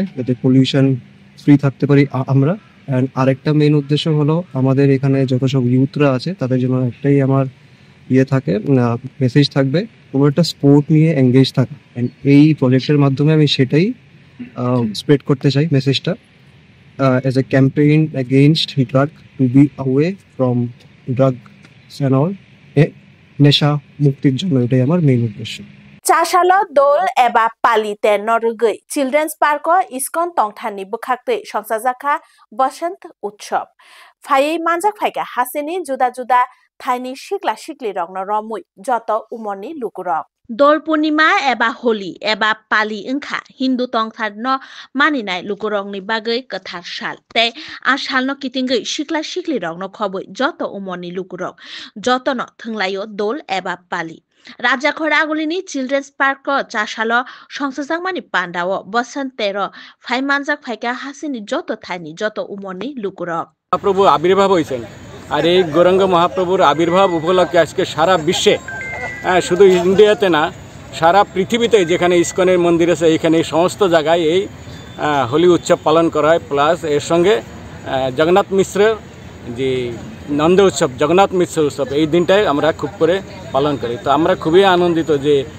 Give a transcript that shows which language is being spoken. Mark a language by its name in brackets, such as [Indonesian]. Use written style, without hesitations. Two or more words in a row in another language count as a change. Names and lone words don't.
[Bangla] যাতে [English] pollution free [Bangla] থাকতে পারি আমরা অ্যান্ড আরেকটা মেইন উদ্দেশ্য হলো আমাদের এখানে যত সব ইউথরা আছে তাদের জন্য একটাই আমার থাকে মেসেজ থাকবে কোনো একটা স্পোর্ট নিয়ে এঙ্গেজ থাকা অ্যান্ড এই প্রজেক্টের মাধ্যমে আমি সেটাই স্প্রেড করতে চাই মেসেজটা [English] as a campaign against drug to be away from drugs and all [Bangla] নেশা মুক্তির জন্য এটাই আমার মেইন উদ্দেশ্য [Kok Borok] Chasalo dol eba palite norugei Children's Park iskon tongthani bukhakte songsajaka Basant Utshab phai manjak phaika haseni juda juda thaini shikla shikli rokno romui joto umoni lukurok Dol Purnima eba Holi eba Pali ingkha Hindu tongthar no maninai lukurok ni bagai kathar sal tei ashal no kitingei shikla shikli rokno khoboi joto umoni lukurok joto no thunglayo dol eba Pali Raja Khoragulini Children's Park chasalo songsajangmani pandao Basantero phai manjak phaika haseni joto thaini joto umoni lukurok [Bangla] মহাপ্রভু আবির্ভাব হয়েছেন আর এই গৌরাঙ্গ মহাপ্রভুর আবির্ভাব উপলক্ষে আজকে সারা বিশ্বে শুধু ইন্ডিয়াতে না সারা পৃথিবীতে যেখানে ইসকনের মন্দির আছে এখানে সমস্ত জায়গায় এই হোলি উৎসব পালন করা হয় প্লাস এর সঙ্গে জগন্নাথ মিশ্রের যে নন্দ উৎসব জগন্নাথ মিশ্র উৎসব এই দিনটাই আমরা খুব করে পালন করি তো আমরা খুবই আনন্দিত যে